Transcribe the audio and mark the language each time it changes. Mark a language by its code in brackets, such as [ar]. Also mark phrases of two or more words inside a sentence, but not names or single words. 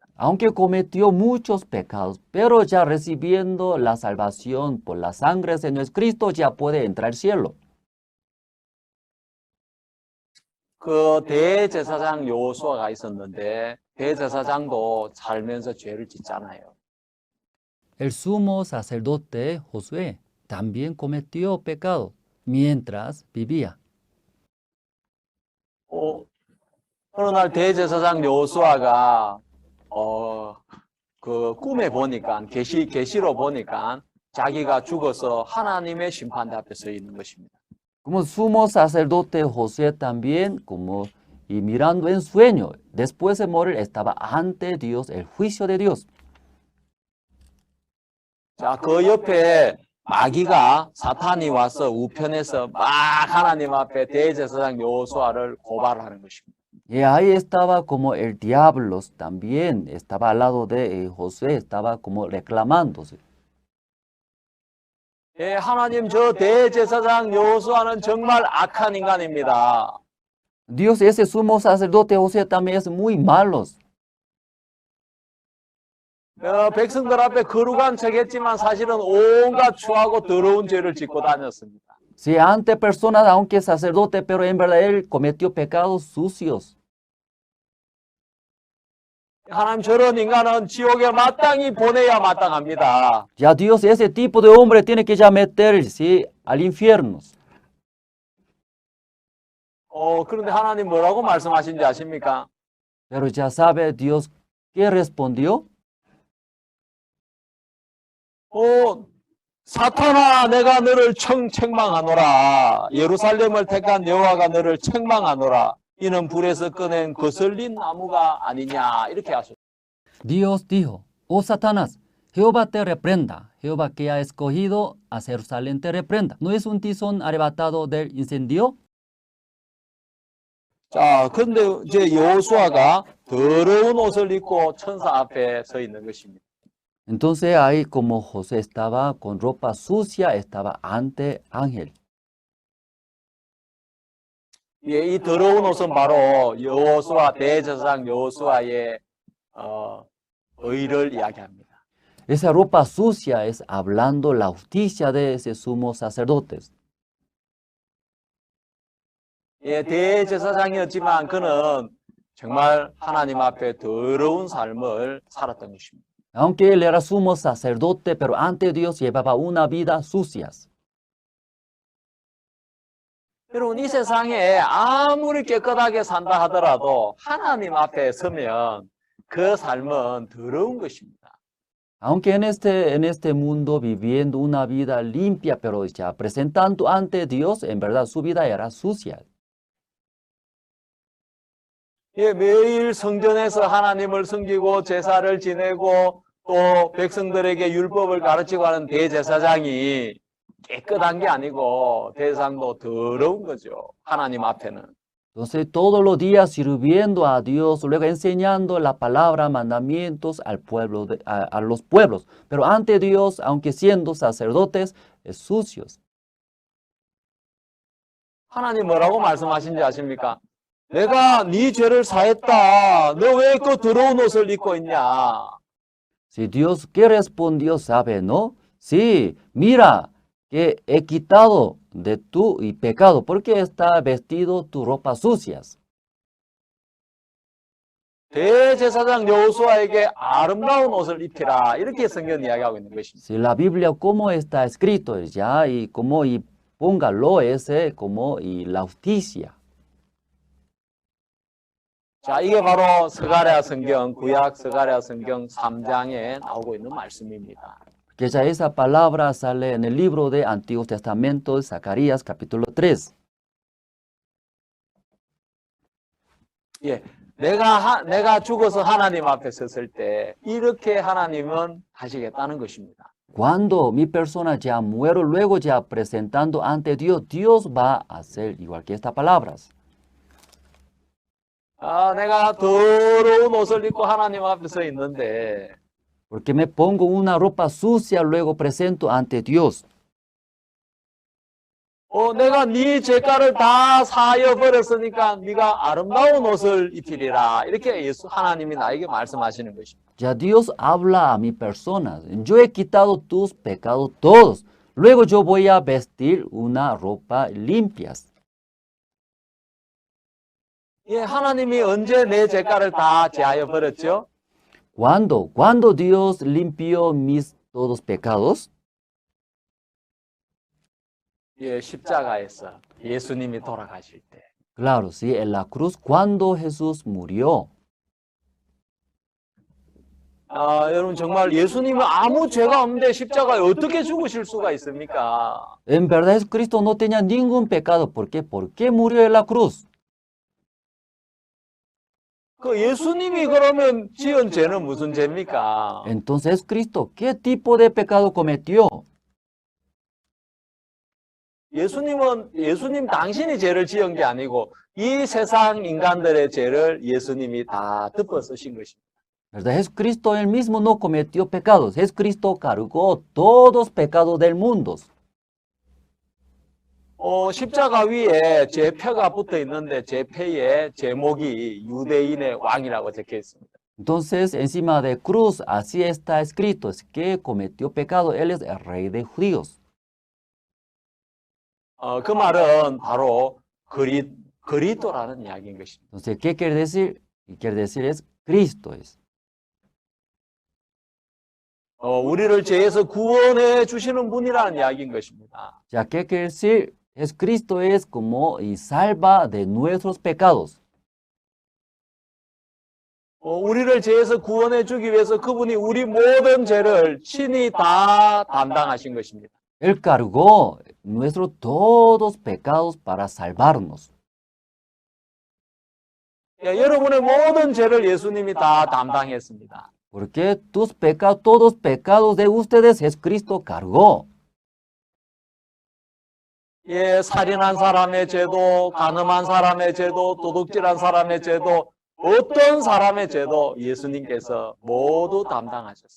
[es] Aunque cometió muchos pecados, pero ya recibiendo la salvación por la sangre de nuestro Cristo, ya puede entrar al cielo. [ko] 그 대제사장 여호수아가 있었는데 대제사장도 살면서 죄를 짓잖아요. [es] El sumo sacerdote Josué también cometió pecado mientras vivía. [ko] 어느 날 대제사장 여호수아가 그 꿈에 보니까 계시로 보니까 자기가 죽어서 하나님의 심판대 앞에 서 있는 것입니다. [es] Como sumo sacerdote Josué también, y mirando en sueño, después de morir estaba ante Dios, el juicio de Dios. [ko] 자, 그 옆에 마귀가 사탄이 와서 우편에서 막 하나님 앞에 대제사장 여호수아를 고발하는 것입니다. [es] Y ahí estaba como el diablo también, estaba al lado de Josué, estaba como reclamándose. [ko] 예, 하나님 저 대제사장 여호수아는 정말 악한 인간입니다. [es] Dios, ese sumo sacerdote Josué también es muy malo. [ko] 백성들 앞에 거룩한 척했지만 사실은 온갖 추하고 더러운 죄를 짓고 다녔습니다. [es] Si ante personas, aunque sacerdote, pero en verdad él cometió pecados sucios. [ko] 하나님 저런 인간은 지옥에 마땅히 보내야 마땅합니다. [es] Ya Dios, ese tipo de hombre tiene que ya meterse al infierno. [ko] 그런데 하나님 뭐라고 말씀하신지 아십니까? [es] Pero ya sabe Dios qué respondió. [ko] 사탄아 내가 너를 책망하노라. 예루살렘을 택한 여호와가 너를 책망하노라. 이는 불에서 꺼낸 거슬린 나무가 아니냐. 이렇게 하셨어요. [es] Dios dijo, oh Satanás, Jehová te reprenda, Jehová que ha escogido a Jerusalén te reprenda. ¿No es un tizón arrebatado del incendio? [ko] 자, 근데 이제 여호수아가 더러운 옷을 입고 천사 앞에 서 있는 것입니다. [es] Entonces ahí como José estaba con ropa sucia, estaba ante ángel. [ko] 예, 이 더러운 옷은 바로 여호수아 대제사장 여호수아의 의를 이야기합니다. [es] Esa ropa sucia es hablando la justicia de ese sumo sacerdotes. [ko] 예, 대제사장이었지만 그는 정말 하나님 앞에 더러운 삶을 살았던 것입니다. [es] Aunque él era sumo sacerdote, pero ante Dios llevaba una vida sucia. [ko] 여러분 이 세상에 아무리 깨끗하게 산다 하더라도 하나님 앞에 서면 그 삶은 더러운 것입니다. [es] Aunque en este mundo viviendo una vida limpia, pero ya presentando ante Dios, en verdad su vida era sucia. [ko] 예, 매일 성전에서 하나님을 섬기고 제사를 지내고 또 백성들에게 율법을 가르치고 하는 대제사장이 깨끗한 게 아니고 대상도 더러운 거죠. 하나님 앞에는. [es] Entonces todos los días sirviendo a Dios, luego enseñando la palabra, mandamientos al pueblo a los pueblos. Pero ante Dios, aunque siendo sacerdotes, es sucios. [ko] 하나님 뭐라고 말씀하신지 아십니까? 내가 네 죄를 사했다. 너 왜 그 더러운 옷을 입고 있냐? [es] Si Dios, ¿qué respondió? ¿Sabe, no? Sí, mira que he quitado de tu pecado, porque está vestido tu ropa sucias. [ko] 대제사장 여호수아에게 아름다운 옷을 입히라. 이렇게 성경 이야기하고 있는 것입니다. [es] Si la Biblia, como está escrito ya, y como y póngalo ese como y la justicia. [ko] 자, 이게 바로 스가랴 성경, 구약 스가랴 성경 3장에 나오고 있는 말씀입니다. [es] Que ya esa palabra sale en el libro de Antiguo Testamento de Zacarías, capítulo 3. [ko] 예, 내가 죽어서 하나님 앞에 섰을 때 이렇게 하나님은 하시겠다는 것입니다. [es] Cuando mi persona ya muero, luego ya presentando ante Dios, Dios va a hacer igual que estas palabras. [ko] 내가 더러운 옷을 입고 하나님 앞에 서 있는데 [es] Porque me pongo una ropa sucia, luego presento ante Dios. [ko] 내가 네 죄가를 다 사하여 버렸으니까 네가 아름다운 옷을 입히리라. 이렇게 하나님이 나에게 말씀하시는 것입니다. [es] Ya Dios habla a mi persona. Yo he quitado tus pecados todos. Luego yo voy a vestir una ropa limpias. [ko] 예, 하나님이 언제 내 죄가를 다 제하여 버렸죠? [es] ¿Cuándo Dios limpió mis todos pecados? [ko] 예, 십자가에서 예수님이 돌아가실 때. [es] Claro, sí, en la cruz, cuando Jesús murió. [ko] 여러분 정말 예수님은 아무 죄가 없는데 십자가에 어떻게 죽으실 수가 있습니까? [es] En verdad, Jesucristo no tenía ningún pecado. ¿Por qué? ¿Por qué murió en la cruz? [ko] 그 예수님이 그러면 지은 죄는 무슨 죄입니까? [es] Entonces, Cristo, ¿qué tipo de pecado cometió? [ko] 예수님 당신이 죄를 지은 게 아니고 이 세상 인간들의 죄를 예수님이 다 덮어 쓰신 것입니다. [es] ¿Verdad? Jesucristo él mismo no cometió pecados. Jesucristo cargó todos los pecados del mundo. [ko] 십자가 위에 제표가 붙어 있는데 제표의 제목이 유대인의 왕이라고 적혀 있습니다. [es] Entonces, encima de cruz, así está escrito, es que cometió pecado, él es el rey de judíos. [ko] 그 말은 바로 그리스도라는 이야기인 것입니다. [es] Entonces, ¿qué quiere decir? Quiere decir es Cristo es. [ko] 우리를 죄에서 구원해 주시는 분이라는 이야기인 것입니다. [es] Ya, ¿qué quiere decir? Jesucristo es como y salva de nuestros pecados. [ko] 우리를 죄에서 구원해 주기 위해서 그분이 우리 모든 죄를 친히 다 담당하신 것입니다. [es] Él cargó nuestros todos pecados para salvarnos. [ko] 여러분의 모든 죄를 예수님이 다 담당했습니다. [es] Porque tus pecados, todos pecados de ustedes, Jesucristo cargó. [ko] 살인한 사람의 죄도, 간음한 사람의 죄도, 도둑질한 사람의 죄도, 어떤 사람의 죄도 예수님께서 모두 담당하셨습니다.